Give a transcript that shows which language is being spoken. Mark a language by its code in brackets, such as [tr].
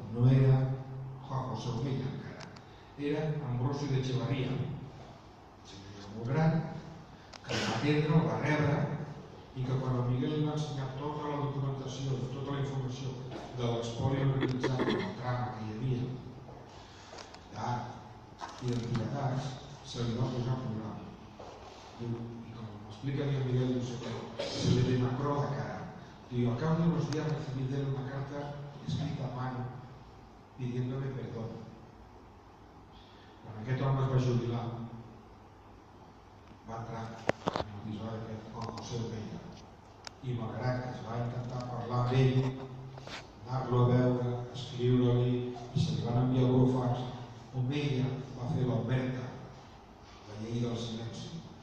[ca] No era Juan José Omella encara, era Ambrosio de Echevarría, molt gran, que el va atendre, el va rebre, i que quan el Miguel li va ensenyar tota la documentació, tota la informació de l'espoli organitzat, del trama que hi havia, d'art, i d'antiguitats se li va posar un programa. I com m'explica [es] mi Miguel, se le demacró la cara. Digo, al cabo de unos días recibí de él una carta escrita a mano pidiéndome perdón. [ca] Quan aquest home es va jubilar, va entrar en el bisbe aquest Juan José Omeya, i malgrat que es va intentar parlar amb ell, anar-lo a veure, escriure-li, i se li van enviar burofax, Omeya va fer l'omerta, la llei del silenci.